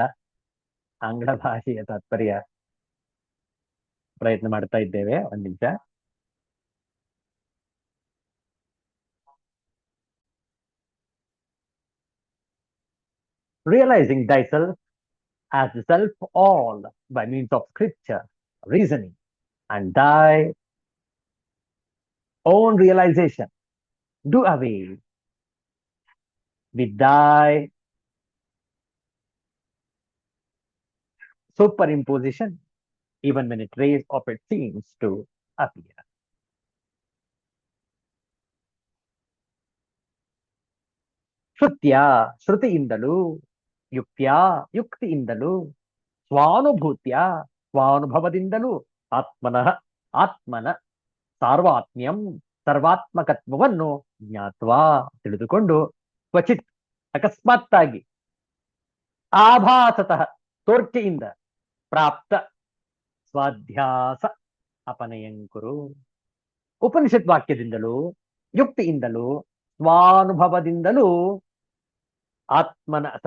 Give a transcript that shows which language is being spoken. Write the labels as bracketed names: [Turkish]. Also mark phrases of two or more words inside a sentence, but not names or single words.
[Kannada] ಆಂಗ್ಲ ಭಾಷೆಯ ತಾತ್ಪರ್ಯ ಪ್ರಯತ್ನ ಮಾಡ್ತಾ ಇದ್ದೇವೆ. ಒಂದ್ ನಿಮಿಷ. [English] Realizing thyself as the self all by means of scripture, reasoning, and thy own realization, do away with thy superimposition even when a trace of it seems to appear. [Kannada] ಶ್ರುತ್ಯ ಶ್ರುತಿಯಿಂದಲೂ, ಯುಕ್ತ್ಯ ಯುಕ್ತಿಯಿಂದಲೂ, ಸ್ವಾನುಭೂತ್ಯ ಸ್ವಾನುಭವದಿಂದಲೂ, ಆತ್ಮನಃ ಆತ್ಮನ ಸಾರ್ವಾತ್ಮ್ಯಂ ಸರ್ವಾತ್ಮಕತ್ವವನ್ನು ಜ್ಞಾತ್ವಾ ತಿಳಿದುಕೊಂಡು, ಕ್ವಚಿತ್ ಅಕಸ್ಮಾತ್ತಾಗಿ, ಆಭಾಸತಃ ತೋರ್ಕೆಯಿಂದ, [Sanskrit] ಪ್ರಾಪ್ತ ಸ್ವಾಧ್ಯಾಸ ಅಪನಯಂಕುರು [Kannada] ಉಪನಿಷತ್ ವಾಕ್ಯದಿಂದಲೂ, ಯುಕ್ತಿಯಿಂದಲೂ, ಸ್ವಾನುಭವದಿಂದಲೂ ಆತ್ಮನ